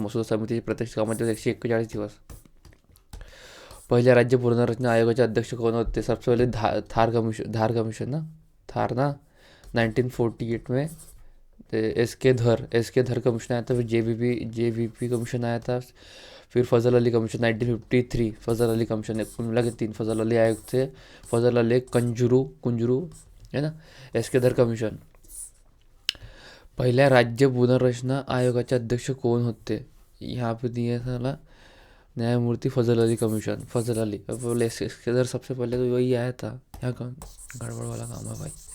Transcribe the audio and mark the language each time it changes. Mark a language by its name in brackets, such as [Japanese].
[Marathi] मसुदा समितीचे प्रत्यक्ष कामाचे दिवस 141 दिवस. पहिल्या राज्य पुनर्रचना आयोगाचे अध्यक्ष कोण होते? [Hindi] सबसे पहिले धार कमीशन ना. थार ना 1948 में एस के धर कमीशन आया था. फिर JVP कमीशन आया था. फिर फजल अली कमीशन 1953. फजल अली कमीशन कुल मिला के 3 फजल अली आयोग थे. फजल अली कुंजरू है ना. एस के धर कमीशन. [Marathi] पहिल्या राज्य पुनर्रचना आयोगाचे अध्यक्ष कोण होते? [Hindi] यहाँ पे दिया था न्यायमूर्ति फजल अली कमीशन. फजल अली. अब एस के धर सबसे पहले तो वही आया था. यहाँ कौन गड़बड़ वाला काम है भाई.